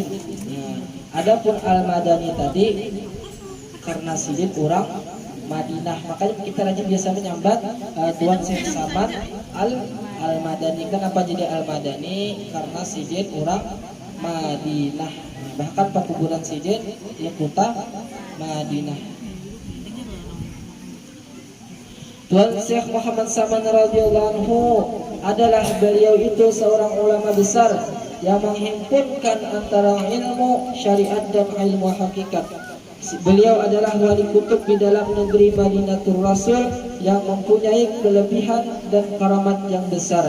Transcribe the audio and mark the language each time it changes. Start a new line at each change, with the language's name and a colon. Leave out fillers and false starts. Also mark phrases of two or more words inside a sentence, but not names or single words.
Indonesian: Adapun al-madani tadi karena sidin orang Madinah, makanya kita rajin biasa menyambat Tuan Syekh Saman al-Madani. Kenapa jadi al-Madani? Karena sidin orang Madinah. Bahkan pekuburan sidin di kota Madinah. Tuan Syekh Muhammad Saman
Arabic: رضي الله عنه
Indonesian: adalah beliau itu seorang ulama besar yang menghimpunkan antara ilmu syariat dan ilmu hakikat. Beliau adalah wali kutub di dalam negeri Madinatul Rasul yang mempunyai kelebihan dan karamat yang besar.